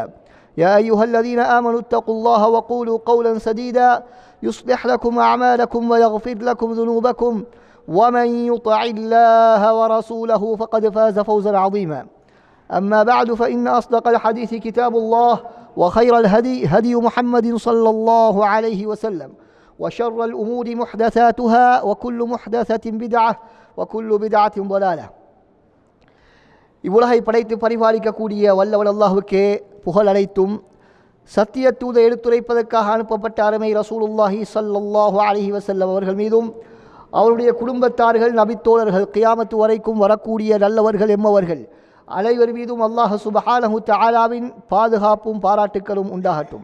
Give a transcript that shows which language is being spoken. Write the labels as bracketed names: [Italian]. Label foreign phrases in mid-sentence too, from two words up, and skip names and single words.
[Arabic] يا أيها الذين آمنوا اتقوا الله وقولوا قولا سديدا يصلح لكم أعمالكم ويغفر لكم ذنوبكم، ومن يطع الله ورسوله فقد فاز فوزا عظيما. أما بعد، فإن أصدق الحديث كتاب الله، وخير الهدي هدي محمد صلى الله عليه وسلم، وشر الأمور محدثاتها، وكل محدثة بدعة، وكل بدعة ضلالة. [Tamil] இவ்வுலகை படைத்து பரிபாலிக்கக்கூடிய வல்லவன் அல்லாஹ்வுக்கே புகழ் அனைத்தும். சத்திய தூதை எடுத்துரைப்பதற்காக அனுப்பப்பட்ட அருமை [Arabic] رسول الله صلى الله عليه وسلم [Tamil] அவர்கள் மீதும் அவருடைய குடும்பத்தார்கள், நபித்தோழர்கள், கியாமத்து வரைக்கும் வரக்கூடிய நல்லவர்கள் எம்மவர்கள் அனைவர் மீதும் [Arabic] الله سبحانه تعالى [Tamil] பாதுகாப்பும் பாராட்டுக்களும் உண்டாகட்டும்.